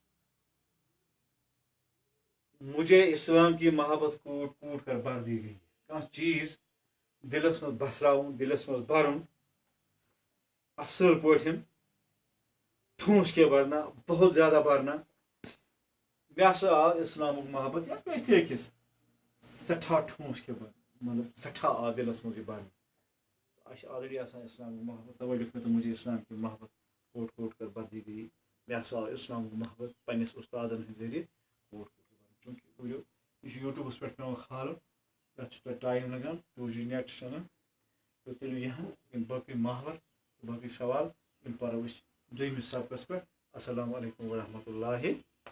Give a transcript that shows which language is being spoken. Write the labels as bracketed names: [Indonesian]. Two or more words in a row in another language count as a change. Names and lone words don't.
[Urdu] مجھے اسلام کی محبت کوٗٹ کوٗٹ کر بھر دی گئی [Kashmiri] کانٛہہ چیٖز دِلس منٛز بسراوُن دِلس منٛز بھرُن اصل پٲٹھۍ [Urdu] ٹھوٗس کے بھرنا بہت زیادہ بھرنا مےٚ [Kashmiri] ہسا آو اسلامُک محبت یا کٲنٛسہِ تہِ أکِس سٮ۪ٹھاہ [Urdu] ٹھوٗس کے بھرنا [Kashmiri] مطلب سٮ۪ٹھاہ آو دِلس منٛز یہِ بھرنہٕ اَسہِ چھِ آلریڈی آسان اسلامُک محبت تَوَے لیوٚکھ مےٚ تہٕ [Urdu] مجھے اسلام کی محبت کوٹ کوٹ کر بھر دی گئی [Kashmiri] مےٚ ہسا آو اسلامُک محبت پنٛنِس اُستادن ہٕنٛدِ ذٔریعہٕ [Urdu] کوٹ کوٹ [Kashmiri] چوٗنٛکہِ یہِ چھُ یوٗٹیوٗبَس پٮ۪ٹھ پیٚوان کھالُن یَتھ چھُ تۄہہِ ٹایم لگان 2G نٮ۪ٹ چھُ چلان تہٕ تیٚلہِ یِہن یِم باقٕے محور باقٕے سوال یِم پَرو أسۍ دوٚیمِس سبقس پٮ۪ٹھ [Arabic] السلام علیکم ورحمتہ اللہ